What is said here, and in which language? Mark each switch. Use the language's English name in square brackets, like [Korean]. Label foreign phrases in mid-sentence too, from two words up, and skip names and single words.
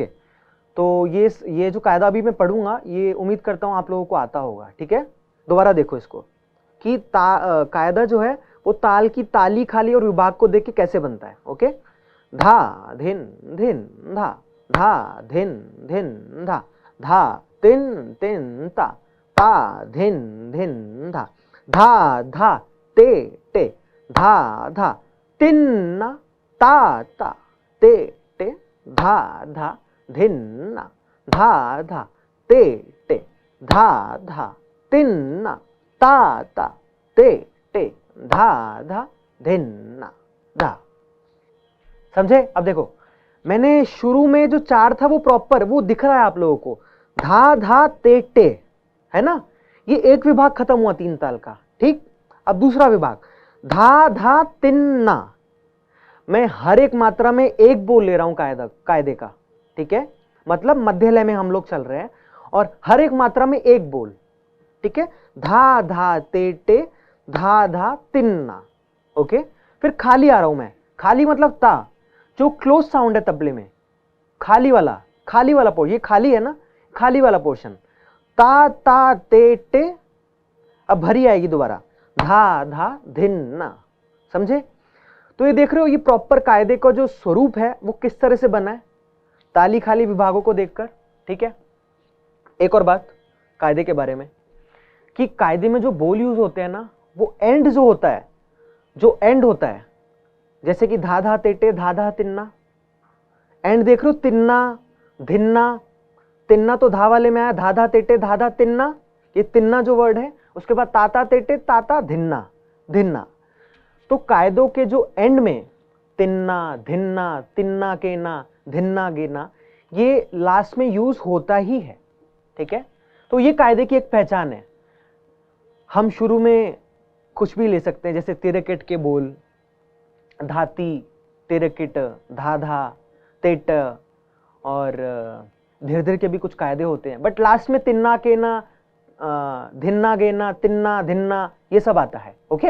[Hindi] तो ये जो कायदा अभी मैं पढ़ूंगा, ये उम्मीद करता हूं आप लोगों को आता होगा, ठीक है। दोबारा देखो इसको कि कायदा जो है वो ताल की ताली खाली और विभाग को देख के कैसे बनता है, ओके। धा धिन धिन धा, धा धिन धिन धा, धा तिन तिन ता, ता धिन धिन धा, धा धा ते टे, धा धा तिन्ना, ता ता ते टे, धा धा धिन्ना, धा धा ते टे, धा धा तिन्ना, ता ता ते टे, धा धा धिन्ना धा। समझे? अब देखो, मैंने शुरू में जो 4 था वो प्रॉपर वो दिख रहा है आप लोगों को, धा धा ते टे, है ना। ये एक विभाग खत्म हुआ 3 ताल का, ठीक। अब दूसरा विभाग, धा धा तिन्ना, मैं हर एक मात्रा में एक बोल ले रहा हूं कायदे का, ठीक है। मतलब मध्य लय में हम लोग चल रहे हैं और हर एक मात्रा में एक बोल, ठीक है। धा धा ते टे, धा धा तिन्ना, ओके। फिर खाली आ रहा हूं मैं, खाली मतलब ता, जो [English] close sound [Hindi] है तबले में, खाली वाला पोर्शन, ये खाली है ना, खाली वाला पोर्शन, ता ता ते टे, अब भरी आएगी दोबारा, धा धा धिन्ना। समझे? तो ये देख रहे हो, ये प्रॉपर कायदे का जो स्वरूप है वो किस तरह से बना है, ताली खाली विभागों को देखकर, ठीक है। एक और बात कायदे के बारे में, कि कायदे में जो बोल यूज होते हैं ना, वो एंड जो होता है, जैसे कि धा धा तेटे, धा धा तिन्ना, एंड देख रहे हो, तिन्ना धिन्ना, तिन्ना तो धा वाले में आया, धा धा तेटे धा धा तिन्ना, ये तिन्ना जो वर्ड है, उसके बाद ताता तेटे ताता धिन्ना धिन्ना। तो कायदों के जो एंड में तिन्ना धिन्ना, तिन्ना के ना, धिन्ना गेना, ये लास्ट में यूज होता ही है, ठीक है। तो ये कायदे की एक पहचान है। हम शुरू में कुछ भी ले सकते हैं, जैसे तिरकिट के बोल, धाती तिरकिट, धाधा तेट, और धीरे धीरे के भी कुछ कायदे होते हैं, [English] but last [Hindi] में तिन्ना के ना, धिन्ना गेना, तिन्ना धिन्ना, ये सब आता है, ओके।